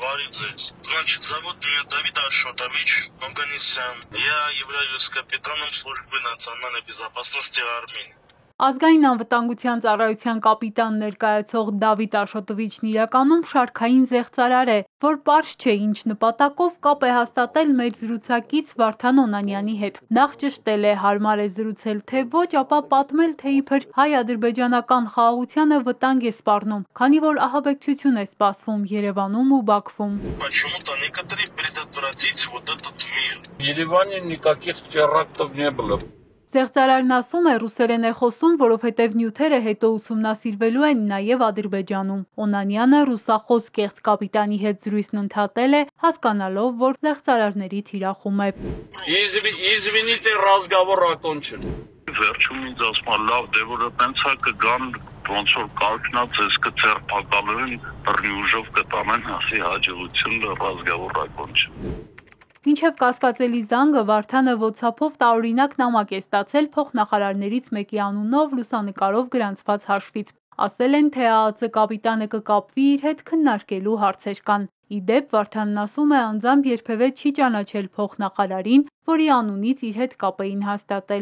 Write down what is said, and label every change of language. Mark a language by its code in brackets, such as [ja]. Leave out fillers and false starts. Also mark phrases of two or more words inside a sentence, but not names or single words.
[ru] Барик здесь. Значит, зовут меня Давид Ашотович, Афганистан. Я являюсь капитаном службы национальной безопасности Армении. [hy] Ազգային անվտանգության ծառայության կապիտան ներկայացող Դավիթ Աշոտովիչն իրականում շարքային զեղծարար է, որ պարզ չէ ինչ նպատակով կապ է հաստատել մեր զրուցակից Վարդան Օնանյանի հետ։ Նախ ճշտել է, հարմար է զրուցել թե ոչ, ապա պատմել, թե իբր հայ-ադրբեջանական խաղաղությանը վտանգ է սպառնում, քանի որ ահաբեկչություն է սպասվում Երևանում ու Բաքվում։ [ru] Почему-то некоторые предотвратить вот этот мир. В Ереване никаких терактов не было. [hy] Զեղծարարն ասում է, ռուսերեն է խոսում, որովհետև նյութերը հետո ուսումնասիրվելու են նաև Ադրբեջանում։ Օնանյանը ռուսախոս կեղծ կապիտանի հետ զրույցն ընդհատել է, հասկանալով, որ զեղծարարների թիրախում է։ [ru] Извините, разговор окончен. [hy] Վերջում ինձ ասում է լավ, դե որ տենց է կգան, ոնց որ կարգնած ես կձերբակալեն, բռնի ուժով կտանեն, ասի հաջողություն, [ru] разговор окончен։ [hy] Մինչև կասկածելի զանգը Վարդանը WhatsApp-ով տարօրինակ նամակ է ստացել փոխնախարարներից մեկի անունով լուսանկարով գրանցված հաշվից։ Ասել են, թե ԱԱԾ կապիտանը կկապվի իր հետ քննարկելու հարցեր կան։ Ի դեպ, Վարդանն ասում է, անձամբ երբևէ չի ճանաչել փոխնախարարին, որի անունից իր հետ կապ էին հաստատել։